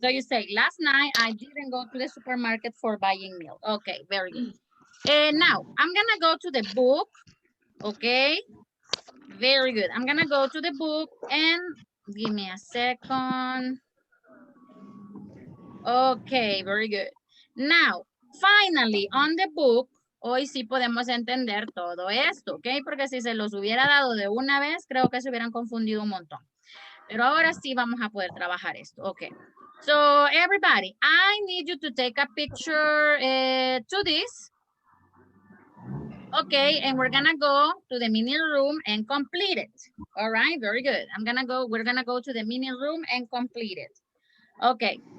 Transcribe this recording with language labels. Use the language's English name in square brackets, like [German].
[English] So you say, last night, I didn't go to the supermarket for buying milk. Okay, very good. And now, I'm going to go to the book. Okay. Very good. I'm going to go to the book and give me a second. Okay, very good. Now, finally, on the book, [Spanish] hoy sí podemos entender todo esto, ¿ok? Porque si se los hubiera dado de una vez, creo que se hubieran confundido un montón. Pero ahora sí vamos a poder trabajar esto, ok. [English] So, everybody, I need you to take a picture to this. Okay, and we're gonna go to the mini room and complete it. All right, very good. We're gonna go to the mini room and complete it. Okay.